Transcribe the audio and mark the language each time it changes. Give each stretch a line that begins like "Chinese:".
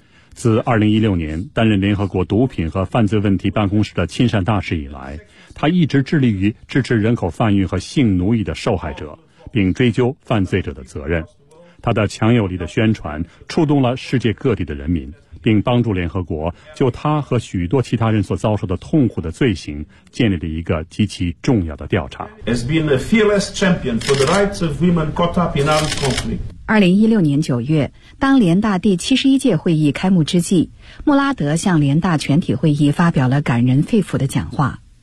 Chinese: 自2016年担任联合国毒品和犯罪问题办公室的亲善大使以来，他一直致力于支持人口贩运和性奴役的受害者，并追究犯罪者的责任。他的强有力的宣传触动了世界各地的人民，并帮助联合国就他和许多其他人所遭受的痛苦的罪行建立了一个极其重要的调查。
English: Has been a fearless champion for the rights of women caught up in armed conflict.
Chinese: 2016年9月，当联大第71届会议开幕之际，穆拉德向联大全体会议发表了感人肺腑的讲话。